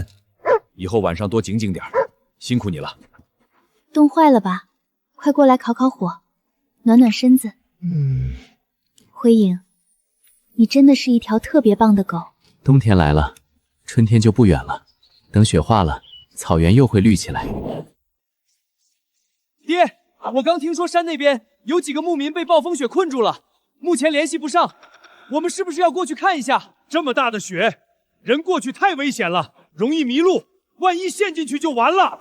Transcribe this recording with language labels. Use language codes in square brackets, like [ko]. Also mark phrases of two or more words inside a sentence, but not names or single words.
[zh] 以後晚上多警警點，辛苦你了。凍壞了吧？快過來烤烤火，暖暖身子。輝影，你真的是一條特別棒的狗。冬天來了，春天就不遠了。等雪化了，草原又會綠起來。爹，我剛聽說山那邊有幾個牧民被暴風雪困住了，目前聯繫不上。我們是不是要過去看一下？這麼大的雪，人過去太危險了，容易迷路，萬一陷進去就完了。